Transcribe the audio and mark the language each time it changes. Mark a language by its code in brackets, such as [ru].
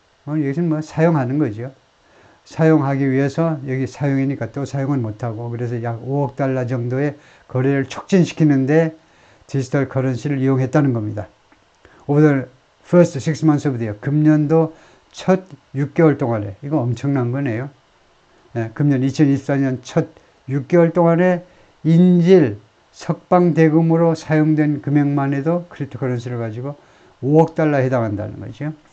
[ko] 여기서는 사용하는 거죠. 사용하기 위해서 여기 사용이니까 또 사용은 못하고 그래서 약 5억 달러 정도의 거래를 촉진시키는데 디지털 커런시를 이용했다는 겁니다. [en] Over the first 6 months of the year. [ko] 금년도 첫 6개월 동안에 이거 엄청난 거네요. 금년 2024년 첫 6개월 동안에 인질 석방 대금으로 사용된 금액만 해도 크립토커런시를 가지고 5억 달러에 해당한다는 거죠.